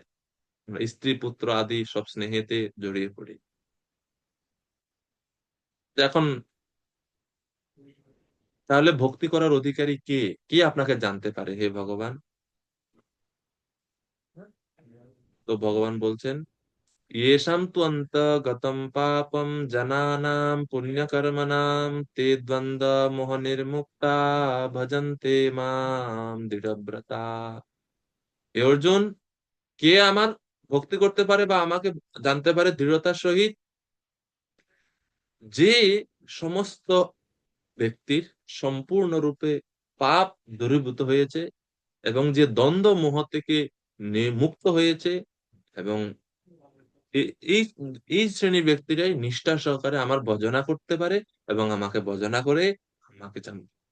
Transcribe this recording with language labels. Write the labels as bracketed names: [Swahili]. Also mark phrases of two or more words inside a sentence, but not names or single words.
[Bangla] আমরা স্ত্রী পুত্র আদি সব স্নেহেতে জড়িয়ে পড়ি। তো এখন তাহলে ভক্তি করার অধিকারী কে? কে আপনাকে জানতে পারে হে ভগবান? তো ভগবান বলছেন, [Sanskrit] येषां तु अन्तर्गतं पापं जनानां पुण्यकर्मणां ते द्वन्द्वमोहनिर्मुक्ता भजन्ते मां দৃঢ়ব্রতা। [Bangla] হে অর্জুন, কে আমার ভক্তি করতে পারে বা আমাকে জানতে পারে দৃঢ়তার সহিত? যে সমস্ত ব্যক্তির সম্পূর্ণরূপে পাপ দূরীভূত হয়েছে এবং যে দ্বন্দ্ব মোহ থেকে মুক্ত হয়েছে, এবং এই এই শ্রেণীর ব্যক্তিরাই নিষ্ঠা সহকারে আমার ভজনা করতে পারে এবং আমাকে ভজনা করে আমাকে জানবে।